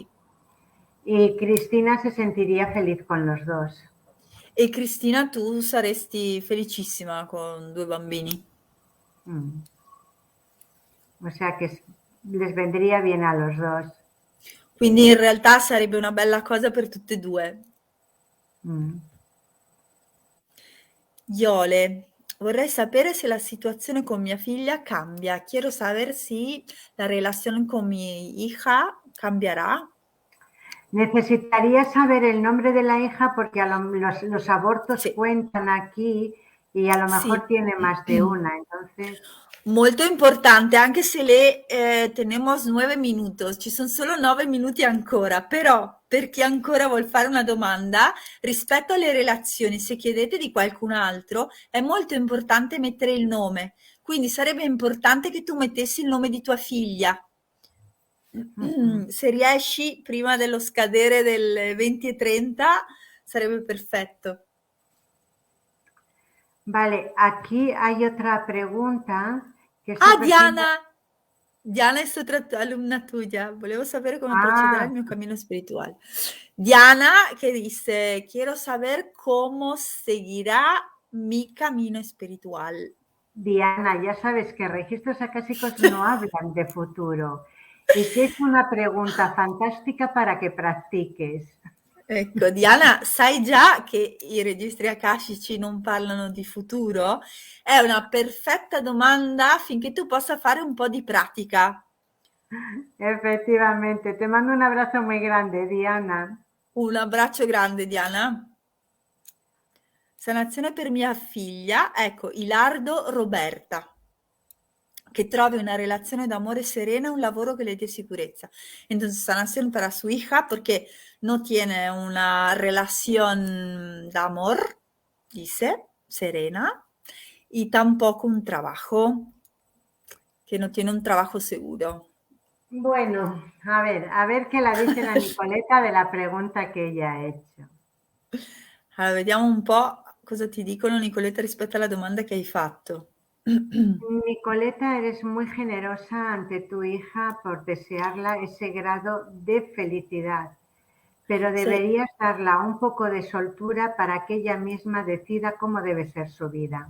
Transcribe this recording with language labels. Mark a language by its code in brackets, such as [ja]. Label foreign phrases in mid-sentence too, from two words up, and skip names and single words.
[es] Y Cristina se sentiría feliz con los dos. [it] E Cristina, tu saresti felicissima con 2 bambini. Mm. [es] O sea que les vendría bien a los dos. [it] Quindi in realtà sarebbe una bella cosa per tutte e 2. Mm. Iole, vorrei sapere se la situazione con mia figlia cambia. [es] Quiero saber si la relación con mi hija cambiará. Necesitaría saber el nombre de la hija porque los abortos [it] Sì, [es] cuentan aquí y a lo mejor [it] sì. [es] tiene más de una. Entonces, [it] Molto importante, anche se [es] le tenemos 9 minutos, [it] ci sono solo 9 minuti ancora, però per chi ancora vuol fare una domanda, rispetto alle relazioni, se chiedete di qualcun altro, è molto importante mettere il nome. Quindi sarebbe importante che tu mettessi il nome di tua figlia. Se riesci prima dello scadere del 20:30 sarebbe perfetto. [es] vale, aquí hay otra pregunta que esta Ah, persona, Diana! [it] Diana è stata [es] alumna tuya. [it] Volevo sapere come procederà Ah, el mio cammino espiritual. [es] Diana que dice, quiero saber cómo seguirá mi camino espiritual. Diana, ya sabes que registros acásicos no hablan de futuro y que es una pregunta fantástica para que practiques. [it] Ecco, Diana, sai già che i registri akashici non parlano di futuro? È una perfetta domanda affinché tu possa fare un po' di pratica. [es] Efectivamente, te mando un abrazo muy grande, Diana. [it] Un abbraccio grande, Diana. Sanazione per mia figlia, ecco, Ilardo Roberta, [es] que trovi una relación de amor serena, un laboro que le dé seguridad. Entonces, sanación para su hija porque no tiene una relación de amor, dice, serena, y tampoco un trabajo, que no tiene un trabajo seguro. Bueno, a ver qué la dice la Nicoleta de la pregunta que ella ha hecho. [it] Allora, vediamo un po' cosa ti dicono, Nicoletta, rispetto alla domanda che hai fatto. [es] Nicoleta, eres muy generosa ante tu hija por desearla ese grado de felicidad, pero [it] Sei, [es] deberías darla un poco de soltura para que ella misma decida cómo debe ser su vida.